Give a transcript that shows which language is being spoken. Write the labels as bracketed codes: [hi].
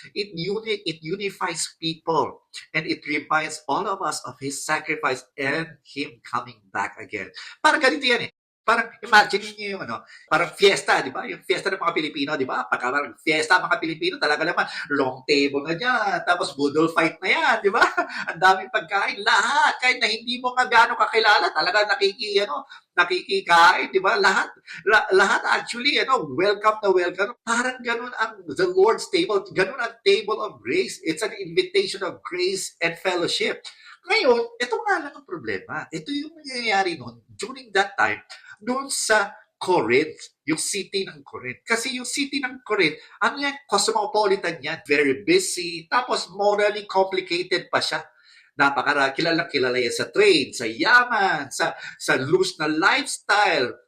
[en] It unifies people and it reminds all of us of His sacrifice and Him coming back again. [tl] Parang ganito yan eh. Parang imagine niyo yung parang fiesta, di ba? Yung fiesta ng mga Pilipino, di ba? Pagka parang fiesta mga Pilipino, talaga naman, long table na dyan, tapos budol fight na yan, di ba? Ang daming pagkain, lahat, kahit na hindi mo nga gano'ng kakilala, talaga nakikikain, di ba? Lahat actually, welcome na welcome. Parang ganun ang the Lord's table, ganun ang table of grace. [en] It's an invitation of grace and fellowship. [tl] Ngayon, ito nga lang ang problema. Ito yung nangyayari noon during that time, doon sa Corinth, yung city ng Corinth. Kasi yung city ng Corinth, cosmopolitan yan, very busy, tapos morally complicated pa siya. Kilalang-kilala yan sa trade, sa yaman, sa loose na lifestyle.